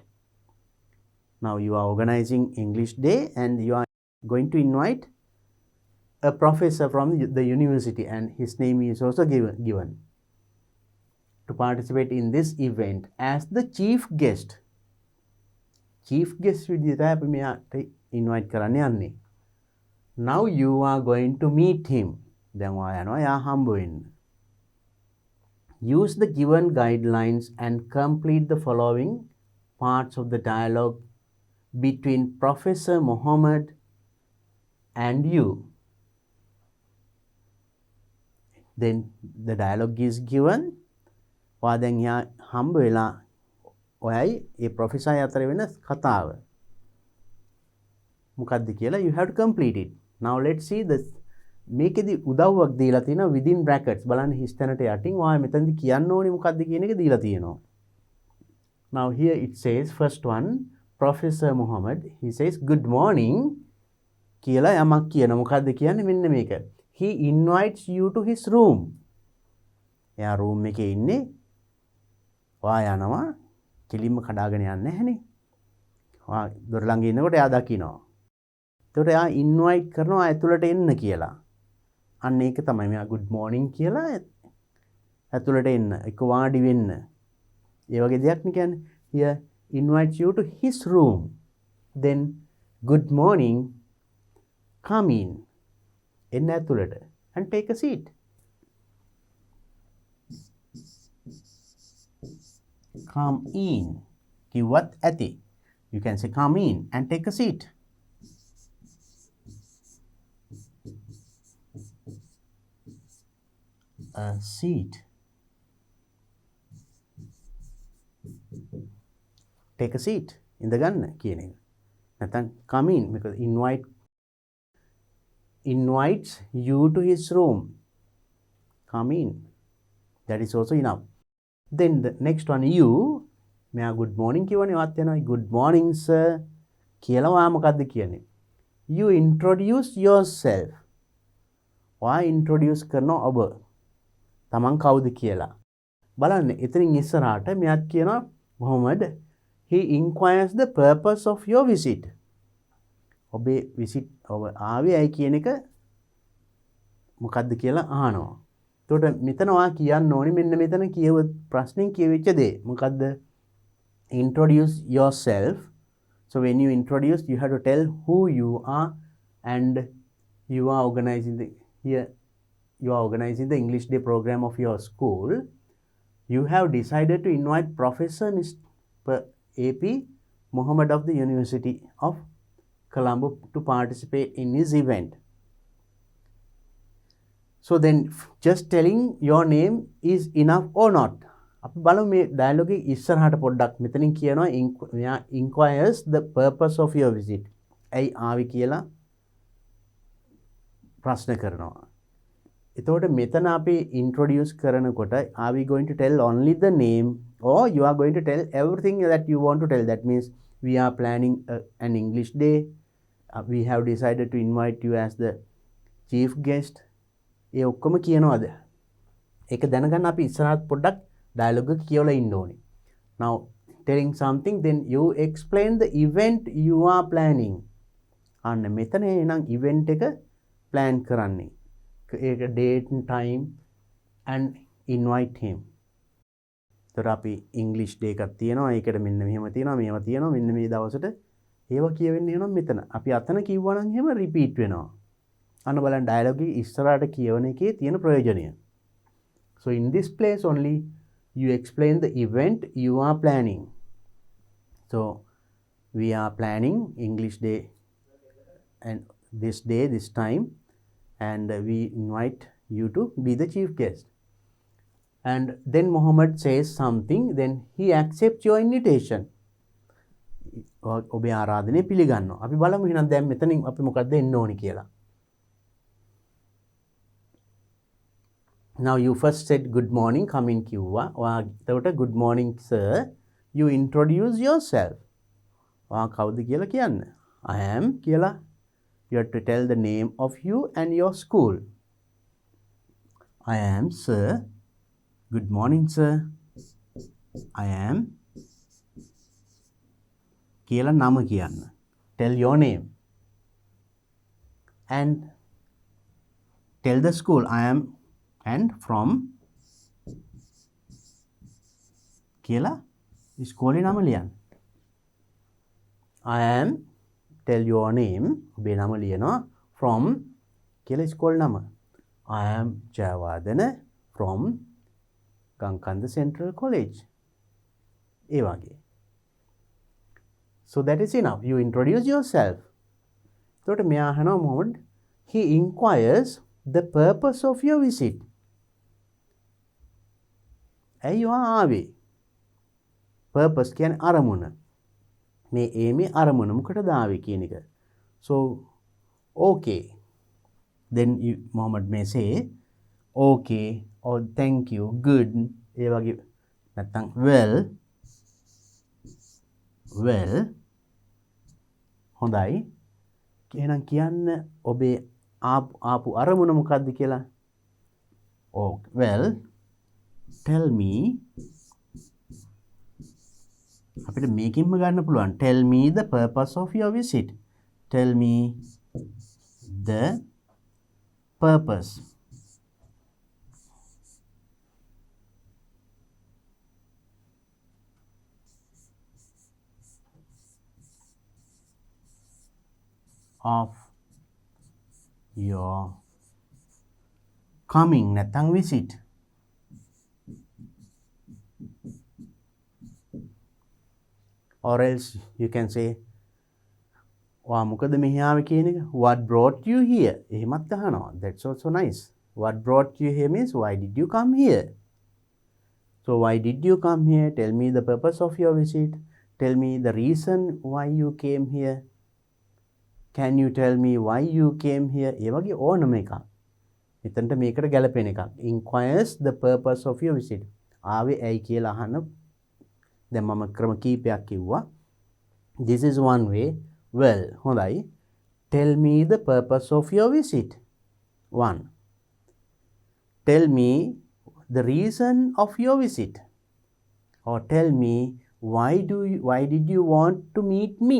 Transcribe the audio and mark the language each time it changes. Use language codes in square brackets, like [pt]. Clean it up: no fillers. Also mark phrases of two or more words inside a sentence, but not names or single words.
[en] Now you are organizing English Day and you are going to invite a professor from the university, and his name is also given to participate in this event as the chief guest. Chief guest [si] විදිහට අපි මෙයාට invite කරන්න යන්නේ. [en] Now you are going to meet him. [si] දැන් ඔයා යනවා යා හම්බ වෙන්න. [en] Use the given guidelines and complete the following parts of the dialogue between Professor Mohammed and you. Then the dialogue is given. [si] ඔයා දැන් යා හම්බ වෙලා ඔයයි ඒ ප්‍රොෆෙසර් අතර වෙන කතාව මොකක්ද කියලා [en] you have to complete it. Now let's see this. [si] මේකෙදි උදව්වක් දීලා තියෙනවා [en] within brackets. [si] බලන්න හිස්තැනට යටින් ඔයා මෙතනදි කියන්න ඕනේ මොකක්ද කියන එක දීලා තියෙනවා. [en] Now here it says first one, Professor Mohammed, he says good morning [si] කියලා යමක් කියන මොකක්ද කියන්නේ මෙන්න මේක. [en] He invites you to his room. [si] එයා room එකේ ඉන්නේ. ඔයා යනවා කෙලින්ම කඩාගෙන යන්නේ නැහනේ. ඔයා දොර ළඟ ඉන්නකොට එයා දකිනවා. එතකොට එයා ඉන්වයිට් කරනවා ඇතුළට එන්න කියලා. අන්න ඒක තමයි මෙයා [en] good morning [si] කියලා ඇතුළට එන්න. එක වාඩි වෙන්න. ඒ වගේ දෙයක් නේ කියන්නේ. [en] Here invites you to his room. Then good morning, come in. [si] එන්න ඇතුළට [en] and take a seat. Come in. [si] කිව්වත් ඇති. [en] You can say come in and take a seat. A seat. Take a seat. In the [si] ගන්න කියන එක. නැත්නම් [en] come in because invites you to his room. Come in. That is also enough. Then the next one, you. මෙයා good morning [si] කියවනේ වත් යනවා. [en] Good morning sir [si] කියලා ඔයා මොකද්ද කියන්නේ? [en] You introduce yourself. [si] ඔයා introduce කරනවා ඔබ. තමන් කවුද කියලා. බලන්න එතනින් ඉස්සරහට මෙයාත් කියනවා [en] Mohammed, he inquires the purpose of your visit. [si] ඔබේ visit ඔබ ආවේ ඇයි කියන එක මොකද්ද කියලා අහනවා. එතකොට මෙතන ඔයා කියන්න ඕනේ මෙන්න මෙතන කියව ප්‍රශ්نين කියවෙච්ච දේ. මොකද්ද? [en] Introduce yourself. So when you introduce, you have to tell who you are and you are organizing the English Day program of your school. You have decided to invite Professor Mr. A.P. Mohammed of the University of Colombo to participate in his event. So then just telling your name is enough or not? [si] අපි බලමු මේ ඩයලොග් එක ඉස්සරහට පොඩ්ඩක් මෙතනින් කියනවා [en] inquires the purpose of your visit. [si] ඇයි ආවි කියලා ප්‍රශ්න කරනවා. එතකොට මෙතන අපි introduce කරනකොට [en] are we going to tell only the name or you are going to tell everything that you want to tell? That means we are planning an English day. We have decided to invite you as the chief guest. [si] ඒ ඔක්කොම කියනවාද? ඒක දැනගන්න අපි ඉස්සරහට පොඩ්ඩක් dialogue එක කියවලා ඉන්න ඕනේ. [en] Now telling something, then you explain the event you are planning. [si] අන්න මෙතන එනං event එක plan කරන්නේ? [en] ඒක date and time and invite him. [si] තොර අපි [en] English Day [si] එකක් තියෙනවා. ඒකට මෙන්න මෙහෙම තියෙනවා. මේවා තියෙනවා. මෙන්න මේ දවසට ඒවා කියවෙන්නේ එහෙනම් මෙතන. අපි අතන කිව්වා නම් එහෙම රිපීට් වෙනවා. අන්න බලන්න ඩයලොග් එක ඉස්සරහට කියවන එකේ තියෙන ප්‍රයෝජනය. [en] So in this place only you explain the event you are planning. So we are planning English day and this day, this time, and we invite you to be the chief guest. And then Muhammad says something, then he accepts your invitation. [si] ඔබේ ආරාධනය පිළිගන්නවා. අපි බලමු එහෙනම් දැන් මෙතනින් අපි මොකක්ද එන්න ඕනි කියලා. [en] Now you first said good morning, come in කිව්වා. [si] ඔයා එතකොට [en] good morning sir, you introduce yourself. [si] ඔයා කවුද කියලා කියන්න. [en] I am කියලා. You have to tell the name of you and your school. I am sir. Good morning sir. I am [si] කියලා නම කියන්න. [en] Tell your name. And tell the school. I am and from කියලා ඉස්කෝලේ නම ලියන්න. I am, tell your name, [si] ඔබේ නම ලියනවා. From කියලා ඉස්කෝලේ නම. [en] I am ජයවර්ධන from ගංකන්ද Central College. [si] ඒ වගේ. [en] So that is enough. You introduce yourself. [si] එතකොට මෙයා අහනවා මොහොමඩ්, [en] he inquires the purpose of your visit. [si] ඇයි ඔයා ආවේ? purpose කියන්නේ අරමුණ. මේ ඒමේ අරමුණ මොකටද ආවේ කියන එක. [en] So okay. Then Muhammad may say okay or thank you, good. [si] ඒ වගේ නැත්නම් well හොඳයි. එහෙනම් කියන්න ඔබේ ආපු අරමුණ මොකක්ද කියලා. [en] Oh well, tell me. [si] අපිට මේකෙන්ම ගන්න පුළුවන්. [en] Tell me the purpose of your visit. Tell me the purpose of your coming නැත්නම් visit. Or else you can say [si] ඔයා මොකද මෙහි ආවේ කියන එක. [en] What brought you here? [si] එහෙමත් අහනවා. [en] That's also nice. What brought you here means why did you come here? So why did you come here? Tell me the purpose of your visit. Tell me the reason why you came here. Can you tell me why you came here? [si] ඒ වගේ ඕනම එකක්. මෙතනට මේකට ගැලපෙන එකක්. [en] Inquires the purpose of your visit. [si] ආවේ ඇයි කියලා අහන. දැන් මම ක්‍රම කීපයක් කිව්වා. [en] This is one way. Well, හොඳයි. Tell me the purpose of your visit. 1. Tell me the reason of your visit. Or tell me why did you want to meet me?